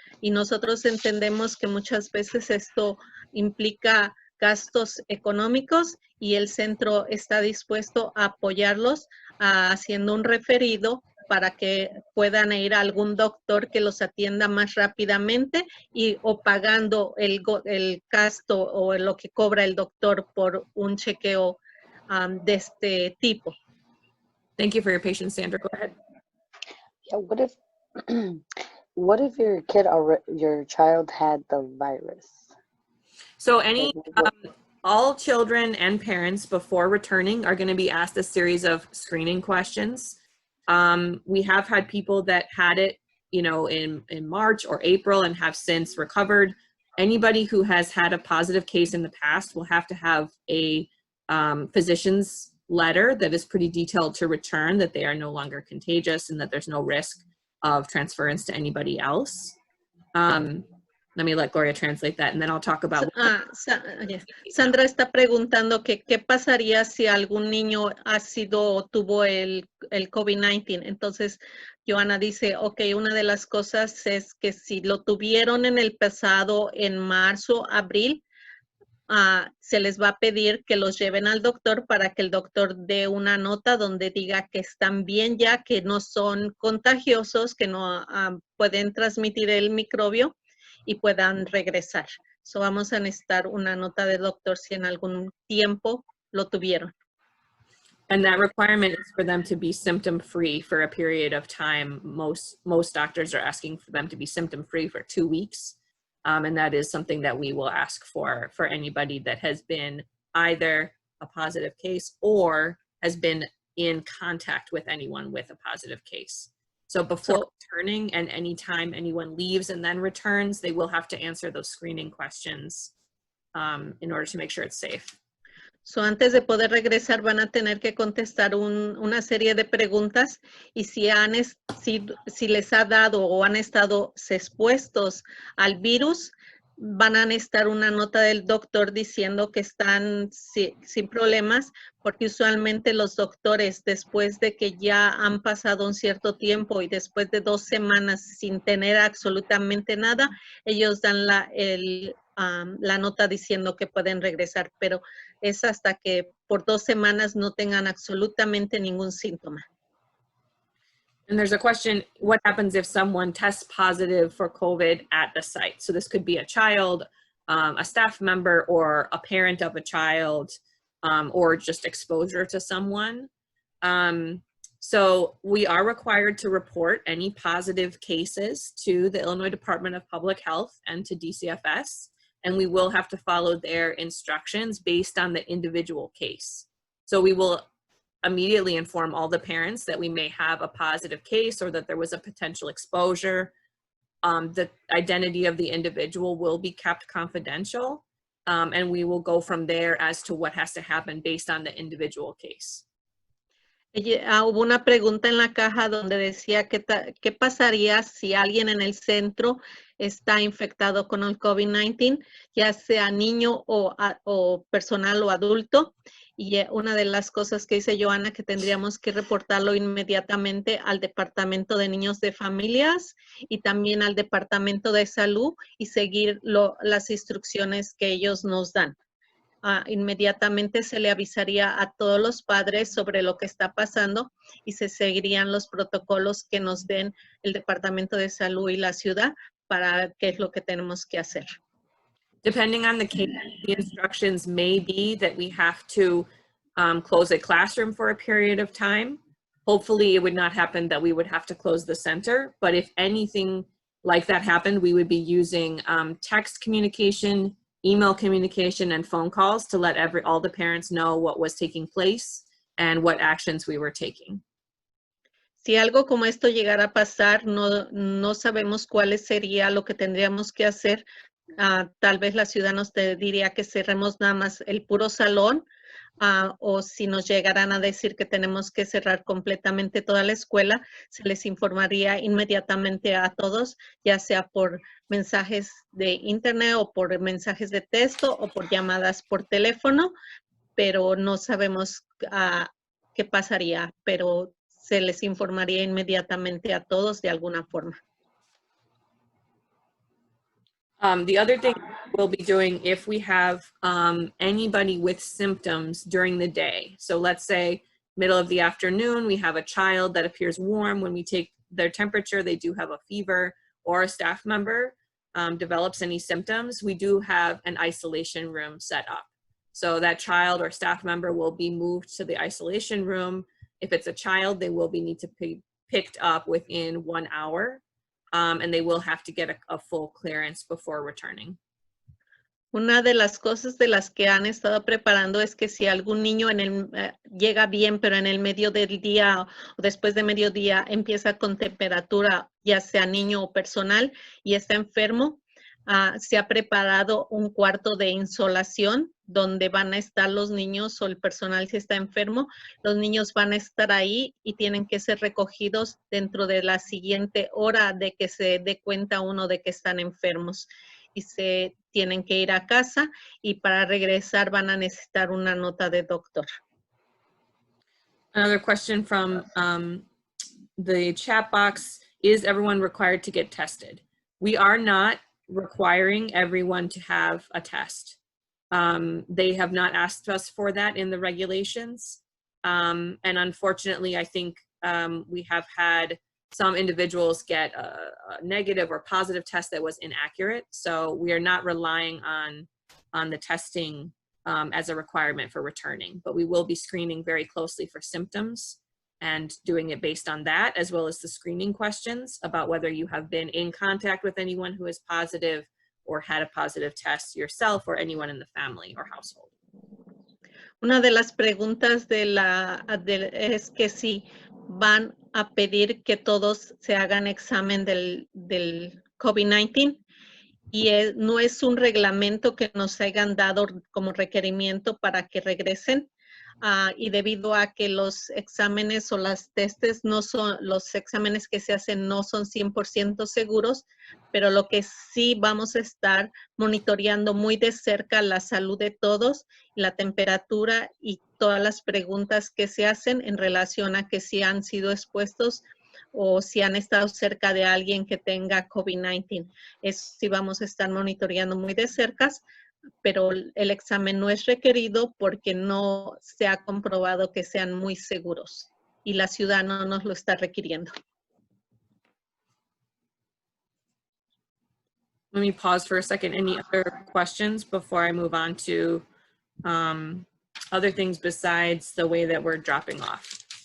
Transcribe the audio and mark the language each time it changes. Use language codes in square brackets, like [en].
[es] Y nosotros entendemos que muchas veces esto implica gastos económicos y el centro está dispuesto a apoyarlos haciendo un referido para que puedan ir a algún doctor que los atienda más rápidamente o pagando el gasto o lo que cobra el doctor por un chequeo de este tipo. [en] Thank you for your patience, Sandra. Go ahead. Yeah, what if your child had the virus? So all children and parents before returning are going to be asked a series of screening questions. We have had people that had it, you know, in March or April and have since recovered. Anybody who has had a positive case in the past will have to have a physician's letter that is pretty detailed to return that they are no longer contagious and that there's no risk of transference to anybody else. Let me let Gloria translate that, and then I'll talk about. [es] Sandra está preguntando que qué pasaría si algún niño ha sido o tuvo el COVID-19. Entonces, Joana dice, ok, una de las cosas es que si lo tuvieron en el pasado, en marzo, abril, se les va a pedir que los lleven al doctor para que el doctor dé una nota donde diga que están bien ya, que no son contagiosos, que no pueden transmitir el microbio y puedan regresar. So vamos a necesitar una nota del doctor si en algún tiempo lo tuvieron. [en] And that requirement is for them to be symptom-free for a period of time. Most doctors are asking for them to be symptom-free for 2 weeks. And that is something that we will ask for anybody that has been either a positive case or has been in contact with anyone with a positive case. So before returning and anytime anyone leaves and then returns, they will have to answer those screening questions in order to make sure it's safe. [es] So antes de poder regresar van a tener que contestar una serie de preguntas y si les ha dado o han estado expuestos al virus, van a necesitar una nota del doctor diciendo que están sin problemas, porque usualmente los doctores, después de que ya han pasado un cierto tiempo y después de 2 semanas sin tener absolutamente nada, ellos dan la nota diciendo que pueden regresar, pero es hasta que por 2 semanas no tengan absolutamente ningún síntoma. [en] And there's a question, what happens if someone tests positive for COVID at the site? So this could be a child, a staff member, or a parent of a child, or just exposure to someone. So we are required to report any positive cases to the Illinois Department of Public Health and to DCFS, and we will have to follow their instructions based on the individual case. So we will immediately inform all the parents that we may have a positive case or that there was a potential exposure. The identity of the individual will be kept confidential, and we will go from there as to what has to happen based on the individual case. [es] Hubo una pregunta en la caja donde decía qué pasaría si alguien en el centro está infectado con el COVID-19, ya sea niño o personal o adulto. Y una de las cosas que dice Joana que tendríamos que reportarlo inmediatamente al Departamento de Niños de Familias y también al Departamento de Salud y seguir las instrucciones que ellos nos dan. Inmediatamente se le avisaría a todos los padres sobre lo que está pasando y se seguirían los protocolos que nos den el Departamento de Salud y la ciudad para qué es lo que tenemos que hacer. [en] Depending on the case, the instructions may be that we have to close a classroom for a period of time. Hopefully it would not happen that we would have to close the center, but if anything like that happened, we would be using text communication, email communication, and phone calls to let all the parents know what was taking place and what actions we were taking. [es] Si algo como esto llegara a pasar, no sabemos cuál sería lo que tendríamos que hacer. Tal vez la ciudad nos diría que cerremos nada más el puro salón, o si nos llegaran a decir que tenemos que cerrar completamente toda la escuela, se les informaría inmediatamente a todos, ya sea por mensajes de internet o por mensajes de texto o por llamadas por teléfono, pero no sabemos qué pasaría, pero se les informaría inmediatamente a todos de alguna forma. [en] The other thing we'll be doing if we have anybody with symptoms during the day. So let's say middle of the afternoon, we have a child that appears warm. When we take their temperature, they do have a fever, or a staff member develops any symptoms, we do have an isolation room set up. So that child or staff member will be moved to the isolation room. If it's a child, they will need to be picked up within 1 hour. And they will have to get a full clearance before returning. [es] Una de las cosas de las que han estado preparando es que si algún niño llega bien, pero en el medio del día o después de mediodía empieza con temperatura, ya sea niño o personal, y está enfermo, se ha preparado un cuarto de insolación donde van a estar los niños o el personal si está enfermo. Los niños van a estar ahí y tienen que ser recogidos dentro de la siguiente hora de que se dé cuenta uno de que están enfermos. Y se tienen que ir a casa y para regresar van a necesitar una nota de doctor. [en] Another question from the chat box, is everyone required to get tested? We are not requiring everyone to have a test. They have not asked us for that in the regulations. And unfortunately, I think we have had some individuals get a negative or positive test that was inaccurate. So we are not relying on the testing as a requirement for returning, but we will be screening very closely for symptoms and doing it based on that, as well as the screening questions about whether you have been in contact with anyone who is positive or had a positive test yourself or anyone in the family or household. [es] Una de las preguntas es que si van a pedir que todos se hagan examen del COVID-19 y no es un reglamento que nos hayan dado como requerimiento para que regresen. Y debido a que los exámenes o las testes los exámenes que se hacen no son 100% seguros, pero lo que sí vamos a estar monitoreando muy de cerca la salud de todos, la temperatura y todas las preguntas que se hacen en relación a que si han sido expuestos o si han estado cerca de alguien que tenga COVID-19. Eso sí vamos a estar monitoreando muy de cerca, pero el examen no es requerido porque no se ha comprobado que sean muy seguros y la ciudad no nos lo está requiriendo. [en] Let me pause for a second. Any other questions before I move on to other things besides the way that we're dropping off?